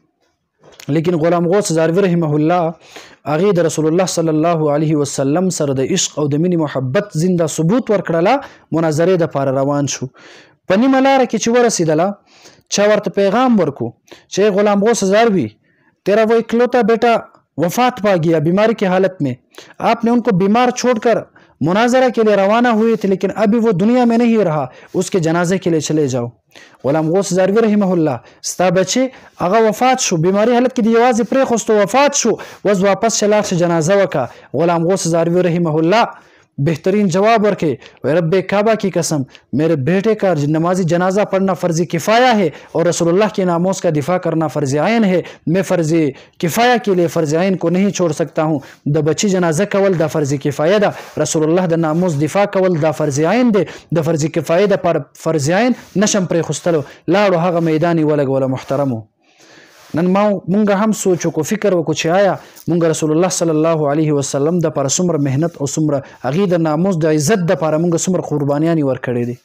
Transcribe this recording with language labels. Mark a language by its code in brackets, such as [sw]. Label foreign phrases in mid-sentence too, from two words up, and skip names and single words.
[ps] لیکن غلام غوث هزاروی [ar] رحمه الله [ps] هغه د رسول الله [ar] صلی الله علیه وسلم [ps] سره د عشق او د مینې محبت زنده ثبوت ورکړله. مناظرې دپاره روان شو. په نیمه لاره کې چې ورسېدله چا ورته پیغام ورکو چې [ur] غلام غوث هزاروی تیرا وہ اکلوتا بیٹا وفات پا گیا بیماری کی حالت میں، آپ نے ان کو بیمار چھوڑ کر مناظرہ کے لیے روانہ ہوئے تھے لیکن ابھی وہ دنیا میں نہیں رہا، اس کے جنازے کے لیے چلے جاؤ. [ps] غلام غوث هزاروی [ar] رحمه الله [ps] ستا بچی هغه وفات شو، بیماری حالت کې د یوازې پرېښوستو وفات شو، وز واپس چې لاړ شه جنازه وکړه. [ur] غلام غوث هزاروی [ar] رحمه الله [ur] بہترین جواب ورکے رب کعبہ کی قسم میرے بیٹے کا نمازی جنازہ پڑھنا فرض کفایہ ہے اور رسول اللہ کے ناموس کا دفاع کرنا فرض عین ہے. میں فرض کفایہ کے لیے فرض عین کو نہیں چھوڑ سکتا ہوں. [ps] د بچی جنازہ کول دا فرض کفایہ دا، رسول الله د ناموس دفاع کول دا فرض عین دی. د فرض کفایہ دا پر فرض عین نشم پرېښوستلو. لاړو هغه میدان ولګوله. محترمو، نن مونږ هم سوچ وکړو، فکر وکړو چې آیا مونږ رسول الله [ar] صلی الله علیه وسلم [ps] د لپاره څومره محنت او څومره هغې د ناموس د عزت دپاره مونږ څومره قربانیانې ورکړې دي.